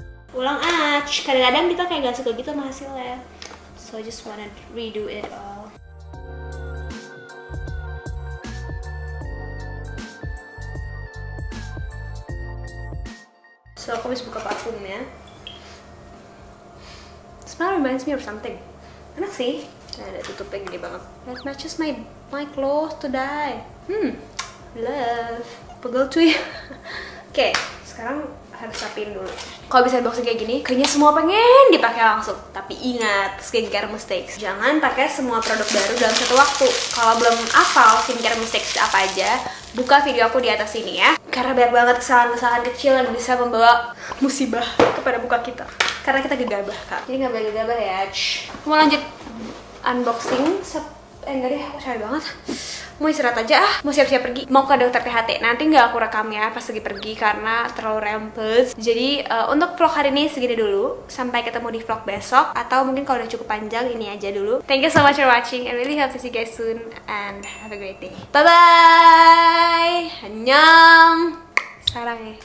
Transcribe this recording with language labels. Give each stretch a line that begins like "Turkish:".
Indonesian: Ulang kadang-kadang kita kayak gak suka gitu sama hasilnya,
English: so I just wanna redo it all.
Indonesian: So aku bisa buka parfumnya.
English: Smell reminds me of something.
Indonesian: Enak sih. Nah, ada tutupnya gede banget.
English: That matches my clothes today.
Indonesian: Love. Pegel cuy. Oke, sekarang harus rapiin dulu. Kalau bisa unboxing kayak gini, kayaknya semua pengen dipakai langsung. Tapi ingat, skincare mistakes. Jangan pakai semua produk baru dalam satu waktu. Kalau belum hafal skincare mistakes apa aja, buka video aku di atas sini ya. Karena banyak banget kesalahan-kesalahan kecil yang bisa membawa musibah kepada muka kita. Karena kita gegabah, Kak. Jadi nggak boleh gegabah ya. Mau lanjut unboxing. Enggak deh, aku capek banget. Mau istirahat aja mau siap-siap pergi, mau ke dokter THT. Nanti nggak aku rekam ya pas lagi pergi karena terlalu rempes. Jadi untuk vlog hari ini segini dulu. Sampai ketemu di vlog besok, atau mungkin kalau udah cukup panjang ini aja dulu.
English: Thank you so much for watching. I really hope to see you guys soon and have a great day. Bye bye.
Korean: Annyeong. Sarang.